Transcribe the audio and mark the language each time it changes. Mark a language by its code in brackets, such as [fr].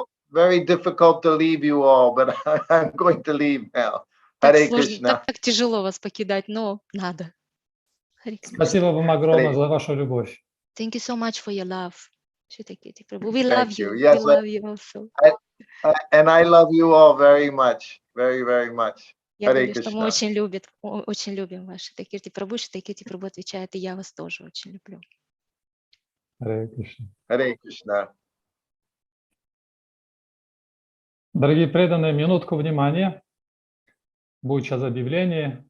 [en] Very difficult to leave you all, but I'm going to leave now. Hare Krishna. [ru] Так тяжело вас покидать, но надо. Спасибо вам огромное за вашу любовь. [en] Thank you so much for your love. Shrutakirti Prabhu, we love you. Yes, we love you also. And I love you all very much, very, very much. [ru] Я говорю, что мы очень любим вас, Shrutakirti Prabhu. Shrutakirti Prabhu отвечает, и я вас тоже очень люблю. [en] Hare Krishna. Hare Krishna. [ru] Дорогие преданные, минутку внимания. Будет сейчас объявление.